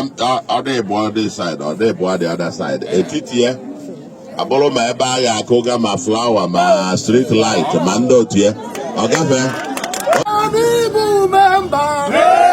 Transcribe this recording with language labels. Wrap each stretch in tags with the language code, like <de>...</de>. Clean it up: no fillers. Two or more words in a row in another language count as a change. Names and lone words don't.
<ig>ọ dị</ig> <en>this side</en> <ig>ọ dị</ig> <en>the other side</en> <ig>etiti ya abụrụ ma ebe a ga-akụga ma flower ma</ig> <en>street light</en> <ig>ma ndị otu ya ọ gafee</ig>